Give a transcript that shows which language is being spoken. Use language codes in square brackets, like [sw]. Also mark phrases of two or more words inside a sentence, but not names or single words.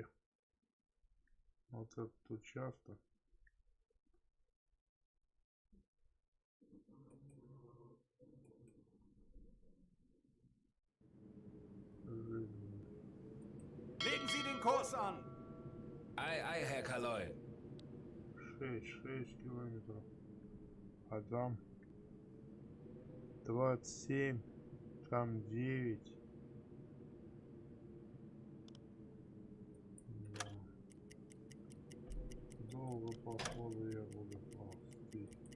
[ru] Вот этот участок. Жизнь. [de] Legen Sie den Kurs an. Ei, ei, Herr Kaloi. [ru] 6 километров. А там 27, там 9. Да. Долго походу я буду ползти.